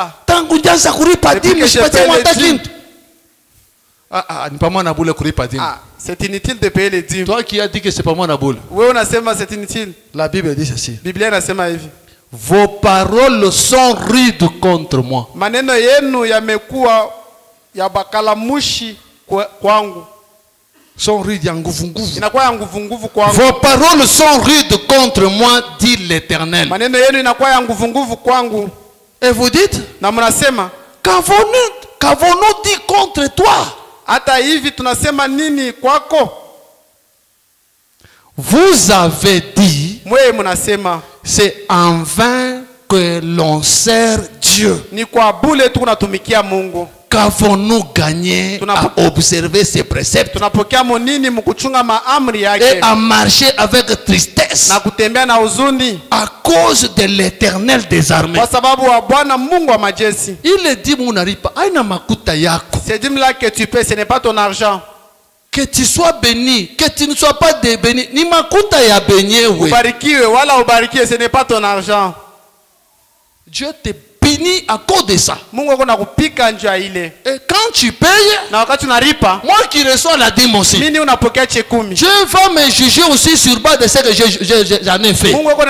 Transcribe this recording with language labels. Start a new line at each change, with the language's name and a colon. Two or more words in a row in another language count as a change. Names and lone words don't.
French: C'est inutile de payer les dîmes. Toi qui as dit que c'est pas moi la boule. Oui, on a dit c'est inutile. La Bible dit ceci. Vos paroles sont rudes contre moi.
Swahili: Maneno yenu yamekuwa ya bakalamushi kwangu.
French: Sont rudes
Swahili: ya nguvu nguvu. Inakuwa ya nguvu nguvu kwangu.
French: Vos paroles sont rudes contre moi, dit l'Éternel.
Swahili: Maneno yenu inakuwa ya nguvu nguvu kwangu.
French: Et vous dites?
Swahili: Na mnasema,
French: qu'avons-nous dit contre toi?
Swahili: Hata hivi tunasema nini kwako?
French: Vous avez dit,
Swahili: mwe mnasema,
French: c'est en vain que l'on sert Dieu.
Swahili: Ni kwa bure tu tunatumikia Mungu.
French: Qu'avons-nous gagné à observer ces préceptes et à marcher avec tristesse à cause de l'Éternel des armées? Il est dit, c'est dit là que tu paies, ce n'est pas ton argent. Que tu sois béni, que tu ne sois pas béni,
Swahili: ni makuta ya benye we.
French: Ce n'est pas ton argent. Dieu te bénit à cause de ça. Et quand tu payes, moi qui reçois la dîme aussi, Dieu va me juger aussi sur base de ce que j'en ai fait.